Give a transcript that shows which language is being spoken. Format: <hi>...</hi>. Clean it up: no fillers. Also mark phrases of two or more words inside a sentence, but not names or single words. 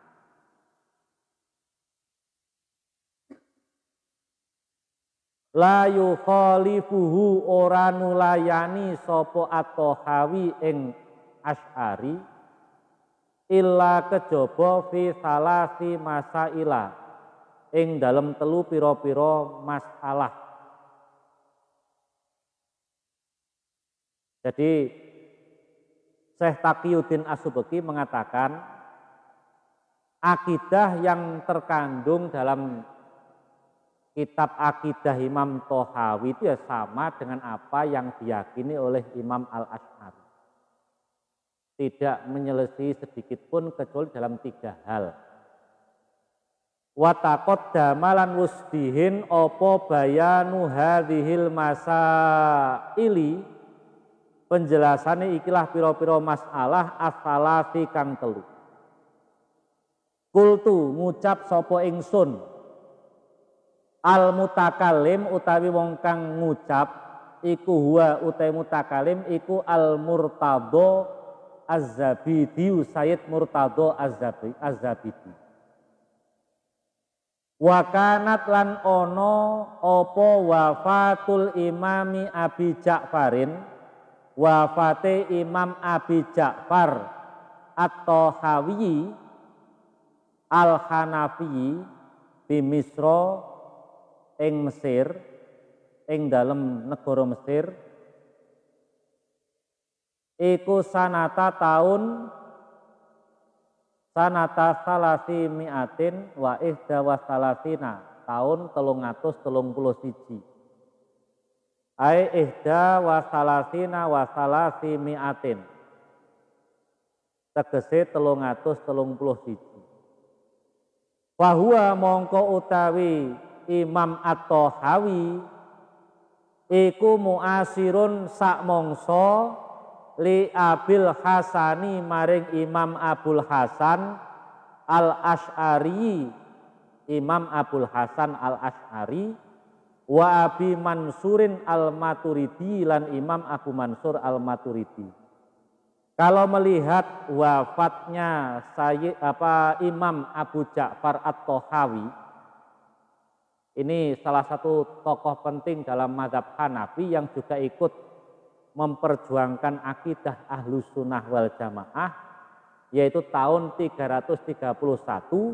<ar>لا يخالفه</ar> <jv>ora nulayani sapa at-Tohawi ing Asy'ari illa kejaba</jv> <ar>في ثلاث مسائل</ar> <jv>ing dalem telu pira-pira masalah.</jv> <id>Jadi Syekh Taqiyuddin As-Subki mengatakan akidah yang terkandung dalam kitab akidah Imam Tohawi itu ya sama dengan apa yang diyakini oleh Imam Al-Asy'ari. Tidak menyelesaikan sedikit pun kecuali dalam 3 hal.</id> <ar>وتقدم</ar> <jv>lan wusdihin apa</jv> <ar>بيان هذه المسائل</ar> <jv>penjelasane ikilah pira-pira masalah as-salasi kang telu. Kultu ngucap sapa ingsun</jv> <ar>المتكلم</ar> <jv>utawi wong kang ngucap iku huwa utawi mutakalim iku al Murtadho Az-Zabidi Sayyid Murtadho Az-Zabidi.</jv> <ar>وكانت</ar> <jv>lan ono apa</jv> <ar>وفاة الإمام أبي جعفر</ar> <jv>wafate Imam Abi Ja'far At-Tohawi Al-Hanafi di Misra ing Mesir ing dalem negara Mesir</jv> <ar>iku سنة ثلاث مئة وإحدى وثلاثين tahun 331 أي إحدى وثلاثين وثلاث مئة</ar> <jv>tegese 331 fahuwa mongko utawi Imam At-Tohawi iku muasirun sak mongso</jv> <ar>لأبي الحسن</ar> <jv>maring Imam Abul Hasan Al-Asy'ari Imam Abul Hasan Al-Asy'ari</jv> <ar>وأبي منصور الماتريدي</ar> <jv>lan Imam Abu Mansur Al-Maturidi.</jv> <id>Kalau melihat wafatnya Imam Abu Ja'far At-Tohawi, ini salah satu tokoh penting dalam mazhab Hanafi yang juga ikut memperjuangkan akidah Ahlus Sunnah wal Jamaah, yaitu tahun 331.</id>